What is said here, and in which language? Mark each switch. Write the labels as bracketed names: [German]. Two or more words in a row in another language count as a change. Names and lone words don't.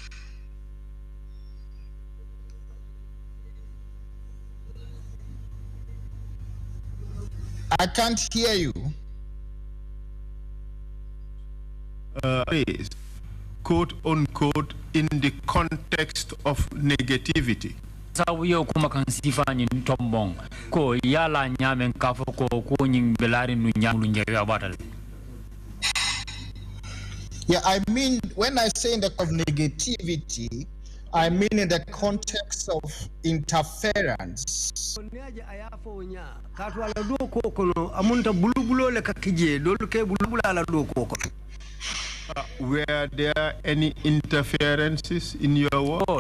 [English] I can't hear you. Is quote unquote in the context of negativity. [Mandingo] Sawiyo kuma kan sifani ntombong ko yala nyamen kafo ko nying belari nu nyamlu nyewe abatal. [English] Yeah, I mean, when I say in the of negativity, I mean in the context of interference. Were there any interferences in your work?